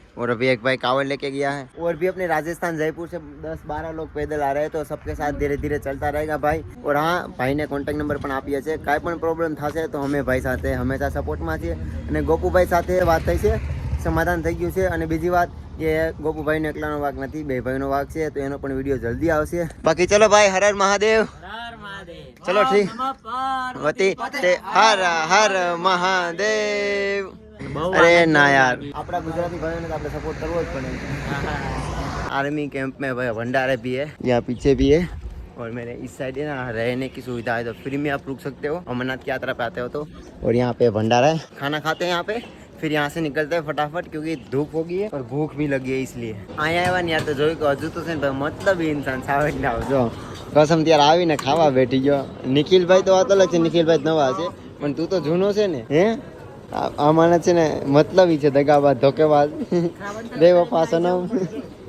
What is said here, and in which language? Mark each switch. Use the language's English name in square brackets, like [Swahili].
[Hindi] और अभी एक भाई कावड़ लेके गया है और भी अपने राजस्थान जयपुर से 10-12 लोग पैदल आ रहे हैं तो सबके साथ धीरे धीरे चलता रहेगा भाई और हाँ भाई ने कॉन्टेक्ट नंबर [Gujarati] પણ આપ્યા છે કાંઈ પણ પ્રોબ્લેમ થશે તો અમે ભાઈ સાથે હંમેશા સપોર્ટમાં છીએ અને ગોપુભાઈ સાથે વાત થઈ છે સમાધાન થઈ ગયું છે અને બીજી વાત એ ગોપુભાઈ નો એકલાનો વાઘ નથી, બે ભાઈનો વાઘ છે, તો એનો પણ વિડીયો જલ્દી આવશે. બાકી ચલો ભાઈ, હર હર મહાદેવ. ચલો ઠીક, વતી તે હર હર મહાદેવ. અરે ના યાર, આપણા ગુજરાતી ભાઈઓને તો આપણે સપોર્ટ કરવો જ પડે. [Hindi] आर्मी कैंप में भाई भंडारे भी है, यहाँ पीछे भी है, और मेरे इस साइड है ना रहने की सुविधा है, तो फ्री में आप रुक सकते हो अमरनाथ की यात्रा पे आते हो तो. और यहाँ पे भंडारा है, खाना खाते हैं यहाँ पे, फिर यहाँ से निकलते हैं फटाफट, क्योंकि धूप हो गई है और भूख भी लगी है इसलिए. [Gujarati] અહીંયા આવ્યા ને યાર તો જોયું કે હજુ તો છે ને ભાઈ મતલબ ઇન્સાન સાવે ને આવજો કસમ ત્યારે આવીને ખાવા બેઠી ગયો. નિખિલભાઈ તો વાત અલગ છે, નિખિલભાઈ નવા છે, પણ તું તો જૂનો છે ને. હે આમાં છે ને મતલબ છે દગાબાજ ધોકેબાજ બેવફા સનમ.